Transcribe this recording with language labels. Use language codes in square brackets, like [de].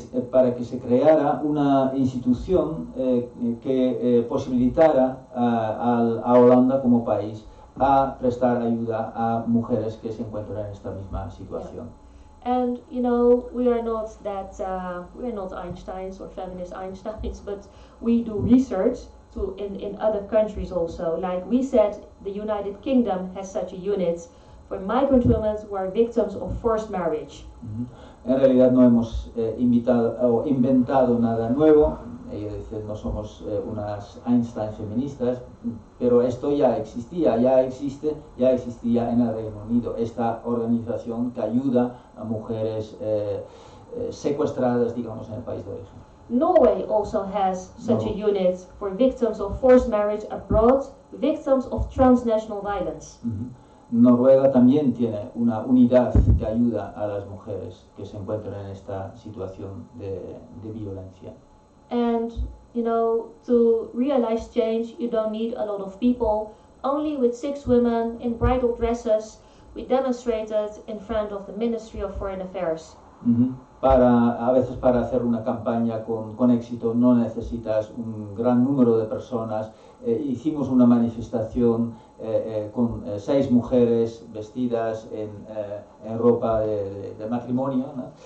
[es] Para que se creara una institución que posibilitara a Holanda como país a prestar ayuda a mujeres que se encuentran en esta misma situación. Yeah. [en] And you know, we are not Einsteins or feminist Einsteins, but we do research in other countries also. Like we said, the United Kingdom has such a unit for migrant women who are victims of forced marriage. [es] En realidad no hemos inventado nada nuevo. Ella dice, no somos unas Einstein feministas, pero esto ya existía en el Reino Unido, esta organización que ayuda a mujeres secuestradas, digamos, en el país de origen. [en] Norway also has such a unit for victims of forced marriage abroad, victims of transnational violence. [es] Noruega también tiene una unidad que ayuda a las mujeres que se encuentran en esta situación de violencia. [en] And, you know, to realize change, you don't need a lot of people. Only with 6 women in bridal dresses, we demonstrated in front of the Ministry of Foreign Affairs. [es] A veces para hacer una campaña con éxito no necesitas un gran número de personas. Hicimos una manifestación con 6 mujeres vestidas en ropa de matrimonio, ¿no?